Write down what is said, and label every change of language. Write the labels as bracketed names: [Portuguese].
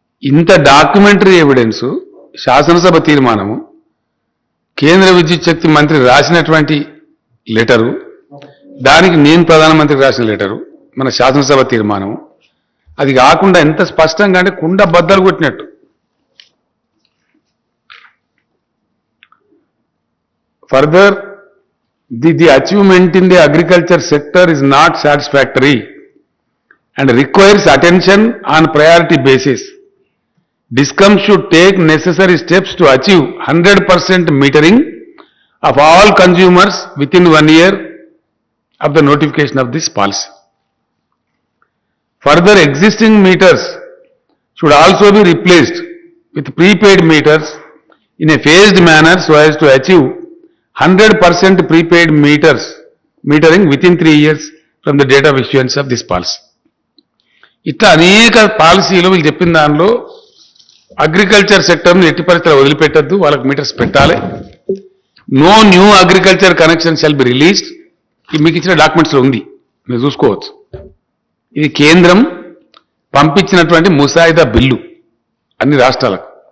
[Telugu] ఇంత documentary evidence, శాసనసభ తీర్మానము, కేంద్ర విద్యుత్ శక్తి మంత్రి రాసినటువంటి లెటరు, దానికి నేను ప్రధానమంత్రికి రాసిన లెటరు, మన శాసనసభ తీర్మానం, అది కాకుండా ఎంత స్పష్టంగా అంటే కుండ బద్దలు కొట్టినట్టు. [English] Further, the achievement in the agriculture sector is not satisfactory and requires attention on priority basis. DISCOM should take necessary steps to achieve 100% metering of all consumers within 1 year of the notification of this policy. Further, existing meters should also be replaced with prepaid meters in a phased manner so as to achieve 100% prepaid metering within 3 years from the date of issuance of this policy. [Telugu] ఇట్లా అనేక పాలసీలు వీళ్ళు చెప్పిన దానిలో agriculture సెక్టర్ని ఎట్టి పరిస్థితుల్లో వదిలిపెట్టద్దు, వాళ్ళకి metres పెట్టాలి. [English] No new agriculture connection shall be released. [Telugu] మీకు ఇచ్చిన డాక్యుమెంట్స్లో ఉంది, మీరు చూసుకోవచ్చు. ఇది కేంద్రం పంపించినటువంటి ముసాయిదా బిల్లు అన్ని రాష్ట్రాలకు.